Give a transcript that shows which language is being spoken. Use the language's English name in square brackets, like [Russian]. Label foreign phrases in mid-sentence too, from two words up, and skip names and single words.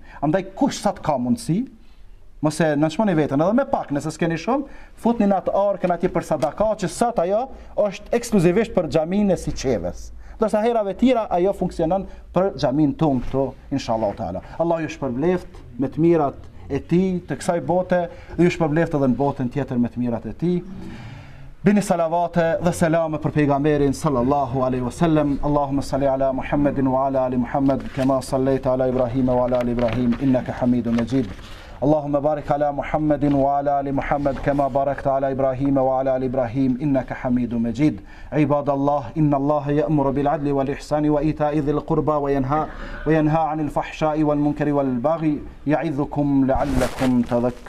[Albanian] Andaj kush sa të ka mundësi, mos e nënçmoni veten, edhe me pak, nëse s'keni shumë, futni në atë arkën atje për sadaka, që sot ajo është ekskluzivisht për xhaminë e Siçevës. Dorsa herave tjera ajo funksionon për xhaminë tonë këtu, [Arabic] إن شاء الله تعالى. [Albanian] Allah ju shpërbleft me të mirat e tij të kësaj bote, dhe ju shpërbleft edhe në botën tjetër me të mirat e tij. Bini salavate dhe selame për pejgamberin [Arabic] صلى الله عليه وسلم. اللهم صل على محمد وعلى آل محمد، كما صليت على إبراهيم وعلى آل إبراهيم, إنك حميد مجيد. اللهم بارك على محمد وعلى آل محمد كما باركت على إبراهيم وعلى آل إبراهيم إنك حميد مجيد. عباد الله، إن الله يأمر بالعدل والإحسان وإيتاء ذي القربى وينهى عن الفحشاء والمنكر والبغي يعظكم لعلكم تذكرون.